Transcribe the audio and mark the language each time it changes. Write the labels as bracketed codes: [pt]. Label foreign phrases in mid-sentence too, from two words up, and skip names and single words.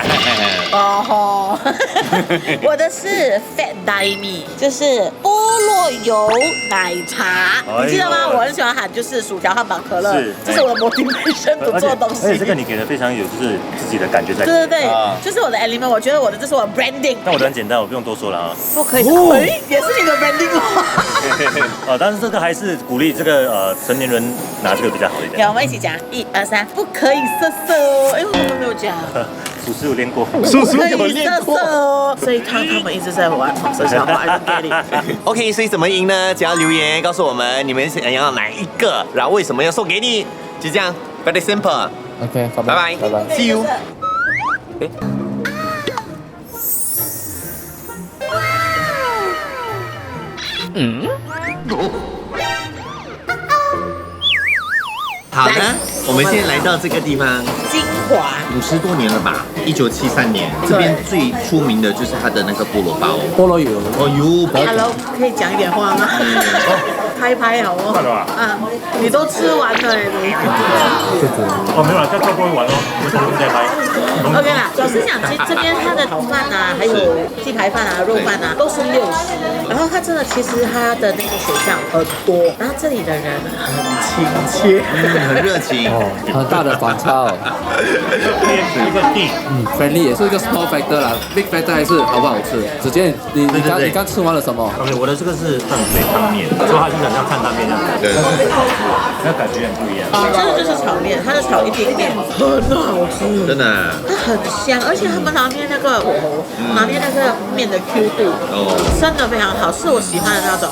[zh] 哦吼，我的是 Fat Daimi， 就是菠蘿油奶茶，你記得嗎？我很喜歡喊就是薯條、漢堡、可樂，這是我的 motivation 獨做的東西。而且這個你給的非常有就是自己的感覺在裡面。對，就是我的 element， 我覺得這是我的 branding。那我的很簡單，我不用多說了啊。不可以，也是你的 branding 嗎？但是這個還是鼓勵這個成年人拿這個比較好一點。我們一起講，1、2、3，不可以色色哦。哎，我們沒有講。叔叔有練過，叔叔有練過哦。所以他們一直在玩黃色笑話。 OK， 所以怎麼贏呢？只要留言告訴我們你們想要哪一個，然後為什麼要送給你，就這樣 ， [en] very simple。 [zh] OK， 拜拜 ， [en] See you。 [zh] 好的，我們現在來到這個地方，金華 50多年了吧，1973年，這邊最出名的就是它的那個菠蘿包，菠蘿油。哦油。 Hello，可以講一點話嗎？拍好不好？你都吃完了你。哦，沒有啦，再跳過一碗哦，我等再拍。 OK 啦，老實講，其實這邊它的炒飯啊，還有雞排飯啊、肉飯啊，都是60。然後它真的，其實它的那個選項很多，然後這裡的人很親切，很熱情，很大的反差哦。一個地，friendly 也是一個 [en] small factor [zh] 啦 ， [en] big factor [zh] 還是好不好吃？子健，你剛吃完了什麼？OK， 我的這個是碳水湯麵，所以它就是很像碳湯麵這樣子，對，那感覺很不一樣。這個就是炒麵，它的炒一丁麵很好吃，真的，它很香，而且他們拿捏那個火候，拿捏那個麵的 Q 度，真的非常好，是我喜歡的那種。